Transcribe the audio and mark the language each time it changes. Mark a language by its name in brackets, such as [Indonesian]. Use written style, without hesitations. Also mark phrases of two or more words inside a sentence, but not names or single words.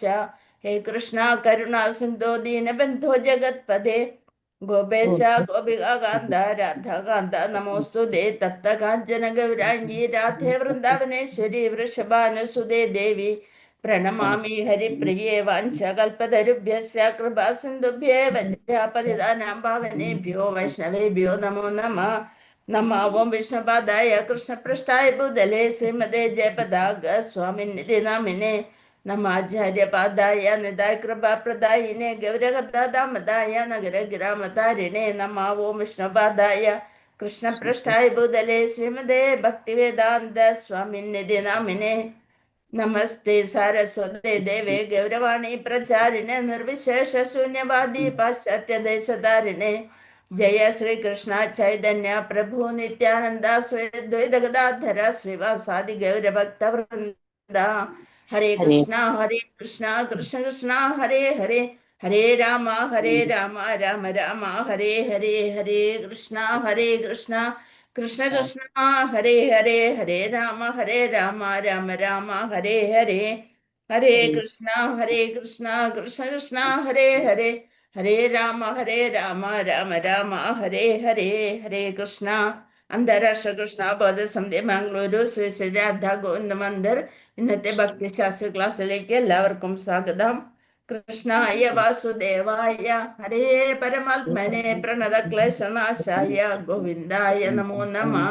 [Sanskrit] ഹേ കൃഷ്ണ കരുണാ സിന്ധോ ദീനബന്ധോ ജഗത്പദേ ഗോപേശ ഗോപികാന്ത രാധാകാന്ത നമോസ്തുതേ. തപ്തകാഞ്ചന ഗൗരാംഗീ രാധേ വൃന്ദാവനേശ്വരി വൃഷഭാനുസുതേ ദേവി പ്രണമാമി ഹരിപ്രിയേ. വാഞ്ചകൽപതരുഭ്യസ്യ കൃപാ സിന്ധുഭ്യേവ പതിതാനാം പാവനേഭ്യോ വൈഷ്ണവേഭ്യോ നമോ നമഃ. നമഃ ഓം വിഷ്ണുപാദായ കൃഷ്ണപൃഷ്ഠായ ഭൂതലേ ശ്രീമതേ ജയപതാക സ്വാമിനിധി നാമിനെ. നമാചാര്യപാദായ നിതായ കൃപാപ്രദായിനെ ഗൗരകഥാദാമതായ നഗരഗ്രാമതാരിണേ. നമഃ ഓം വിഷ്ണുപാദായ കൃഷ്ണപൃഷ്ഠായ ഭൂതലേ ശ്രീമതേ ഭക്തിവേദാന്ത സ്വാമിനിധി നാമിനെ. നമസ്തേ സാരസ്വതേ ദേവേ ഗൗരവാണി പ്രചാരിണേ നിർവിശേഷ ശൂന്യവാദി പാശ്ചാത്യദേശധാരിണേ. ജയ ശ്രീകൃഷ്ണ ചൈതന്യ പ്രഭു നിത്യാനന്ദ ശ്രീ ദ്വൈത ഗദാധര ശ്രീവാസാദി ഗൗരഭക്തവൃന്ദ. ഹരേ കൃഷ്ണ കൃഷ്ണ കൃഷ്ണ ഹരേ ഹരേ. ഹരേ രാമ രാമ രാമ ഹരേ ഹരേ. ഹരേ കൃഷ്ണ കൃഷ്ണ കൃഷ്ണ ഹരേ ഹരേ. ഹരേ രാമ രാമ രാമ ഹരേ ഹരേ. ഹരേ കൃഷ്ണ കൃഷ്ണ കൃഷ്ണ ഹരേ ഹരേ. ഹരേ രാമ രാമ രാമ ഹരേ ഹരേ. ഹരേ കൃഷ്ണ. [Malayalam] അന്താരാഷ്ട്ര കൃഷ്ണ ബോധസമിതി മംഗളൂരു ശ്രീ ശ്രീ രാധാ ഗോവിന്ദ മന്ദിർ. ഇന്നത്തെ ഭക്തിശാസ്ത്ര ക്ലാസ്സിലേക്ക് എല്ലാവർക്കും സ്വാഗതം. [Sanskrit] കൃഷ്ണായ വാസുദേവായ ഹരേ പരമാത്മനെ പ്രണതക്ലേശനാശായ ഗോവിന്ദായ നമോ നമഃ.